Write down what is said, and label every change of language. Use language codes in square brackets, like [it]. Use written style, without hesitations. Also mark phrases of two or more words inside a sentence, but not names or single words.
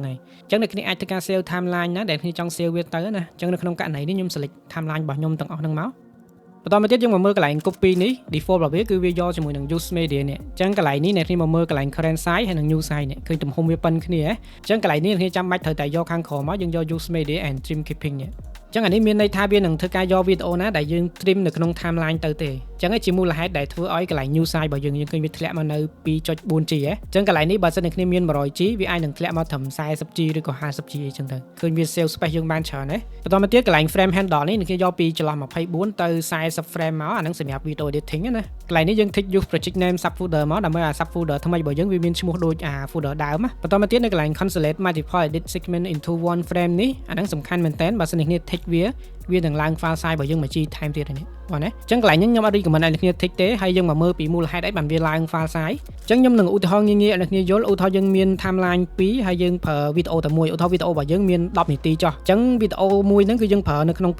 [km] ហើយអញ្ចឹងអ្នកគ្នាអាចធ្វើការ [en] save timeline [km] ណាដែលគ្នាចង់ save វាទៅណាអញ្ចឹងនៅក្នុងករណីនេះខ្ញុំ [en] select timeline [km] របស់ខ្ញុំទាំងអស់ហ្នឹងមកបន្តមកទៀតយើងមកមើលកន្លែង copy នេះ default របស់វាគឺវាយកជាមួយនឹង [en] use media [km] នេះអញ្ចឹងកន្លែងនេះអ្នកគ្នាមកមើលកន្លែង [en] current size [km] ហើយនិង [en] new size [km] នេះឃើញទំហំវាប៉ុនគ្នាអញ្ចឹងកន្លែងនេះអ្នកគ្នាចាំបាច់ត្រូវតែយកខាងក្រោមមកយើងយក [en] use media and trim clipping [km] នេះអញ្ចឹងអានេះមានន័យថាវានឹងធ្វើការយកវីដេអូណាដែលយើង trim នៅក្នុង timeline ទៅទេអញ្ចឹងជាមូលហេតុដែលធ្វើឲ្យកន្លែង [en] new size [km] របស់យើងឃើញវាធ្លាក់មកនៅ 2.4G អញ្ចឹងកន្លែងនេះបើសិនអ្នកគ្នាមាន 100G វាអាចនឹងធ្លាក់មកត្រឹម 40G ឬក៏ 50G អញ្ចឹងទៅឃើញវា [en] save space [km] យើងបានច្រើនណាបន្តមកទៀតកន្លែង [en] frame handle [km] នេះអ្នកគ្នាយកពីចន្លោះ24ទៅ40 frame មកអាហ្នឹងសម្រាប់ [en] video editing [km] ណាកន្លែងនេះយើង [en] tick use project name subfolder [km] មកដើម្បី ឲ្យ subfolder ថ្មីរបស់យើងវាមានឈ្មោះដូចអា folder ដើមបន្តមកទៀតនៅកន្លែង [en] consolidate multiple edit segment into one frame [km] នេះអាហ្នឹងសំខាន់មែនតើបើសិនអ្នកគ្នា tick វានឹងឡើង [en] file size [km] របស់យើងមក G time ទៀតនេះបងណាអញ្ចឹងកន្លែងនេះខ្ញុំអត់ recommend ឲ្យអ្នកគ្នា tick ទេហើយយើងមកមើលពីមូលហេតុអីបានវាឡើង [en] file size [km] អញ្ចឹងខ្ញុំនឹងឧទាហរណ៍ងាយៗឲ្យអ្នកគ្នាយល់ឧទាហរណ៍យើងមាន timeline 2ហើយយើងប្រើវីដេអូតែមួយឧទាហរណ៍វីដេអូរបស់យើងមាន10នាទីចុះអញ្ចឹងវីដេអូមួយហ្នឹងគឺយើងប្រើនៅក្នុង